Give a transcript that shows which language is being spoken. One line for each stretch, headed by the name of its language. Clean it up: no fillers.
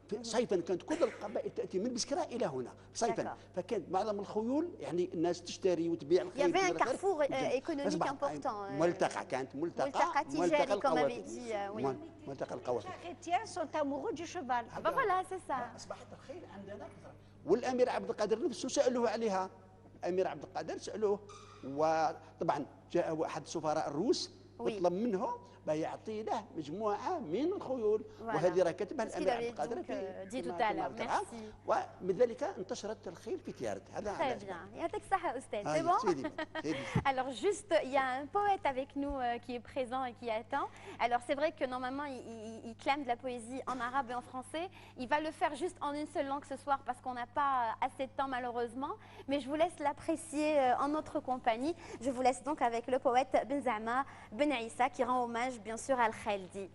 Arabic: صيفا كانت كل القبائل تاتي من بسكرة الى هنا صيفا، فكانت معظم الخيول يعني الناس تشتري وتبيع الخيل.
French: Il y avait un carrefour économique important.
Arabic: ملتقى كانت ملتقى تجاري
French: comme avait dit. Oui.
Arabic: ملتقى القوافل.
French: Les chrétiens sont amoureux du cheval. Ah bah voilà, c'est ça.
Arabic: اصبحت الخيل عندنا كثرة. والامير عبد القادر نفسه سالوه عليها، الامير عبد القادر سالوه، وطبعا جاء احد سفراء الروس وطلب منه يعطي له مجموعه من الخيول، وهذه راه كتبها الامير عبد القادر في ومن ذلك انتشرت الخيل في تيارت. هذا
French: très bien.
Arabic: يعطيك الصحة أستاذ.
French: C'est bon? Alors juste, il y a un poète avec nous qui est présent et qui attend. Alors c'est vrai que normalement il clame de la poésie en arabe et en français. Il va le faire juste en une seule langue ce soir parce qu'on n'a pas assez de temps malheureusement. Mais je vous laisse l'apprécier en notre compagnie. Je vous laisse donc avec le poète Ben Zama Ben Issa qui rend hommage bien sûr à Al-Khaldi.